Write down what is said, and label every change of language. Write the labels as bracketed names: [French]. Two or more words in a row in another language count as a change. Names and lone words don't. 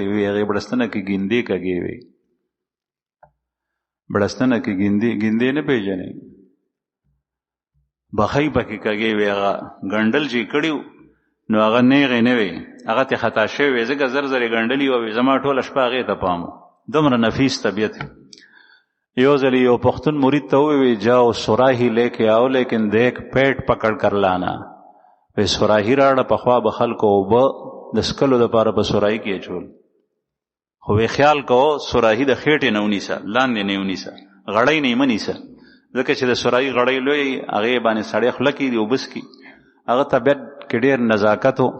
[Pashto] وی هغې بړستنه کې ګیندې کږې وې. بړستنه کې ګیندې نه پېژنې، بخۍ پکې کږې وې. هغه ګنډل چې کړي نو هغه نیغې نه وې، هغه ته خطا شوې وې، ځکه زر زر یې ګنډلي وې. زما ټوله شپه هغې ته پام و، دومره نفیس طبیعت. یو ځل یو پښتون مرید ته ووی [Urdu] جاؤ سراہی لے کے آؤ لیکن دیکھ پیٹ پکڑ کر لانا. [Pashto] وی سراہی راړه پخوا به خلکو اوبه د څکلو دپاره په سراہی کې اچول، خو وی خیال کوو سراہی د خېټې نه ونیسه، لاندې نه ونیسه، غړۍ نه یې مه نیسه، ځکه چې د سراہی غړۍ لوی هغې باندې سړی خوله کېږي اوبه څکي. هغه طبیعت کې ډېر نزاکت و.